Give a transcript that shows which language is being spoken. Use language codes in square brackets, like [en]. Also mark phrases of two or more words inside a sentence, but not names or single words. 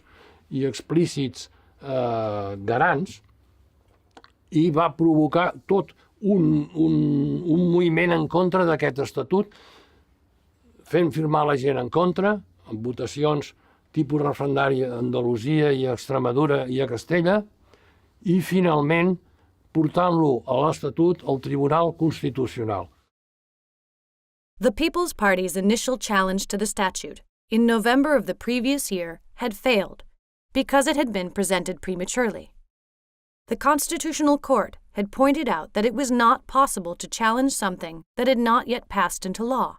[ca] i explícits garants, i va provocar tot un moviment en contra d'aquest estatut, fent firmar la gent en contra, amb votacions tipus referendari a Andalusia i a Extremadura i a Castella, i finalment portant-lo a l'Estatut al Tribunal Constitucional. [en] The People's Party's initial challenge to the statute in November of the previous year had failed because it had been presented prematurely. The Constitutional Court had pointed out that it was not possible to challenge something that had not yet passed into law.